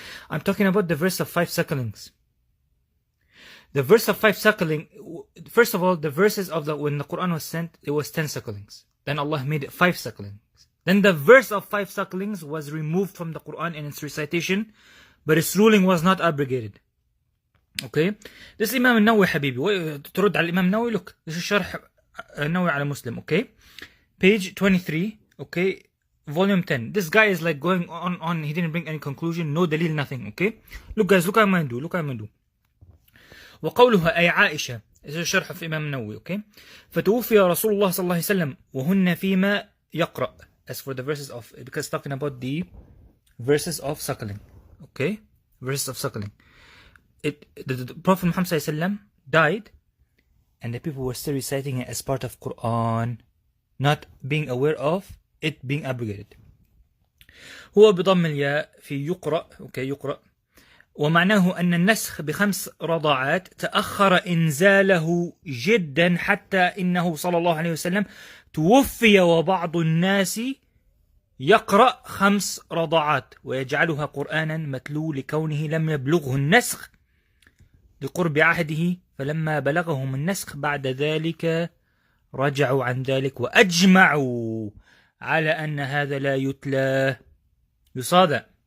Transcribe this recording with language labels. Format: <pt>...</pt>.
<en>I'm talking about the verse of 5 sucklings. The verse of 5 suckling, first of all, the verses of when the Quran was sent, it was 10 sucklings. Then Allah made it 5 sucklings. Then the verse of 5 sucklings was removed from the Quran in its recitation, but its ruling was not abrogated. Okay, this Imam al-Nawawi</en> <ar>حبيبي ترد على الإمام النووي.</ar> <en>Look, this is</en> <ar>شرح النووي على</ar> <en>Muslim. Okay, page 23. Okay, volume 10. This guy is like going on. He didn't bring any conclusion, no dalil, nothing. Okay, look guys, look what I'm gonna do. Look what I'm gonna do.</en> <ar>وقولها أي عائشة.</ar> <en>This is</en> <ar>شرح في إمام النووي. Okay, فتوفي رسول الله صلى الله عليه وسلم وهن فيما يقرأ.</ar> <en>As for the verses of, because talking about the verses of suckling. Okay, verses of suckling. The Prophet Muhammad ﷺ died, and the people were still reciting it as part of Quran, not being aware of it being abrogated.</en> <ar>هو بضم الياء في يقرأ.</ar> <en>Okay,</en> <ar>يقرأ. ومعناه أن النسخ ب5 رضعات تأخر إنزاله جدا حتى إنه صلى الله عليه وسلم توفي وبعض الناس يقرأ 5 رضعات ويجعلها قرآنا متلو لكونه لم يبلغه النسخ لقرب عهده، فلما بلغهم النسخ بعد ذلك رجعوا عن ذلك وأجمعوا على أن هذا لا يتلى يصادى.</ar>